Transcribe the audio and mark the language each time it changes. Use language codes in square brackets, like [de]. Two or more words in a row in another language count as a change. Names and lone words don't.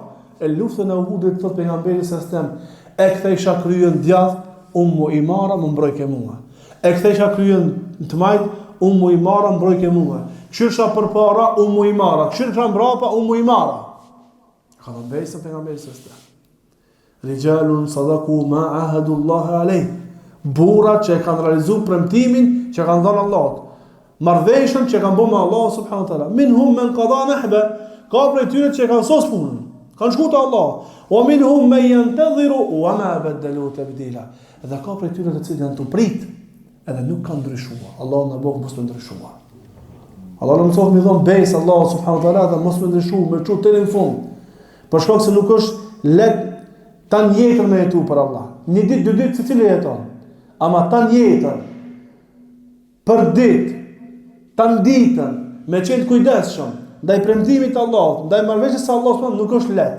[sq] E luftën e Uhudit thot pejgamberi [ar] صلى الله عليه وسلم, [sq] e kthesha kryen djath, Ummu Imara më mbroj ke mua. E kthesha kryen të majt, Ummu Imara mbroj ke mua. Këshirsha përpara Ummu Imara, këshirsha mbrapa Ummu Imara. Ka dhënë besën pejgamberi [ar] صلى الله عليه وسلم. رجال صدقوا ما عاهدوا الله عليه. [sq] Burrat që kanë realizuar premtimin që kanë dhënë Allahut. Marrveshën që kanë bërë me Allah [ar] سبحانه وتعالى. منهم من قضى نحبه. [sq] Ka prej tyre që kanë sos punën. Kanë shkuar te Allah. [ar] ومنهم من ينتظر وما بدلوا تبديلا. [sq] Dhe ka prej tyre të cilët janë të prit, edhe nuk kanë ndryshuar. Allah na bëj mos të ndryshuar. Allah na mëson me dhon besë Allah [ar] سبحانه وتعالى [sq] dhe mos të ndryshuar me çu deri në fund. Për shkak se nuk është lehtë tan jetën me jetu për Allah. Një ditë, dy ditë secili jeton. Ama tan jetën për ditë, tan ditën me qenë kujdesshëm ndaj premtimit të Allahut, ndaj marrëveshjes së Allahut nuk është lehtë.